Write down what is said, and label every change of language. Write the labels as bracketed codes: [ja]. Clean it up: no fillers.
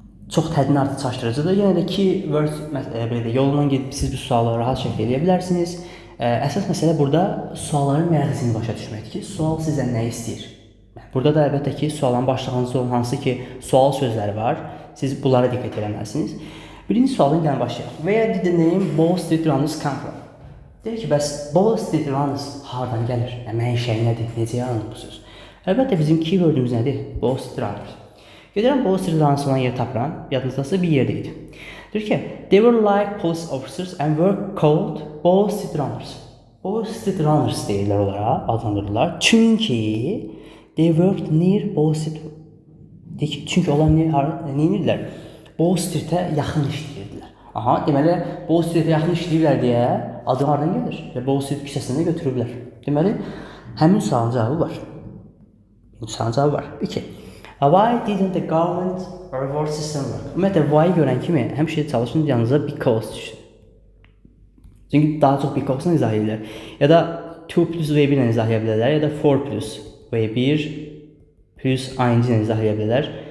[az] Çox tədbin artıq çaşdırıcıdır. Yenə də keyword yolundan gedib siz bu sualı rahat şəkildə edə bilərsiniz. Əsas məsələ burada sualların məğzini başa düşməkdir ki, sual sizdən nə istəyir? Burada da əlbəttə ki, sualın başlığınızda olan hansı ki, sual sözləri var, siz bunlara diqqət eləməlisiniz. Birinci sualdan gəlin başlayaq. [en] Where did the name Wall Street Runners come from? [az] Deyir ki, bəs Wall Street Runners hardan gəlir? Mənşəyi nədir? Necə yaranır bu söz? Əlbəttə bizim keywordümüz nədir? Wall Street Runners. Gedirəm Wall Street Runners olan yeri tapıram, yadınızdasa bir yerdə idi. Deyir ki, [en] they were like police officers and were called Wall Street Runners. [az] Wall Street Runners deyirlər onlara, adlandırırlar. Çünki [en] they worked near Wall Street. [az] Deyir ki, çünki onlar nə edirlər? Wall Street'ə yaxın işləyirdilər. Aha, deməli, Wall Street'ə yaxın işləyirlər deyə adı hardan gəlir? Və Wall Street küçəsində götürüblər. Deməli, həmin sualın cavabı var. Sualın cavabı var. 2. [en] Why didn't the government reward system work? [az] Ümumiyyətlə, why görən kimi həmişə çalışın yanınıza because düşsün. Çünki daha çox because-la izah edirlər. Ya da 2 plus V1 ilə izah edə bilərlər, ya da 4 plus V1 plus ING ilə izah edə bilərlər.